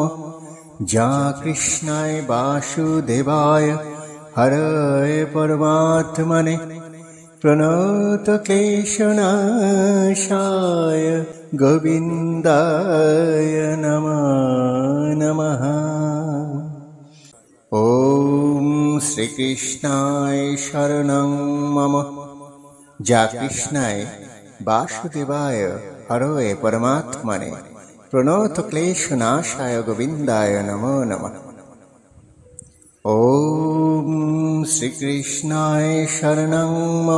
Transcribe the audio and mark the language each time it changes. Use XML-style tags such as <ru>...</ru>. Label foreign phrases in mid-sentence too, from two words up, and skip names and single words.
<sa>जा कृष्णाय वासुदेवाय हरये परमात्मने प्रणतक्लेशनाशाय गोविन्दाय नमो नमः। ॐ শ্রীকৃষ্ণায় শরণং মম। যা কৃষ্ণায় বাসুদেবায় হরয়ে পরমাত্মনে প্রণত ক্লেশনাশায় গোবিন্দায় নমো নমঃ। ওম শ্রীকৃষ্ণায় শরণং মম।</sa>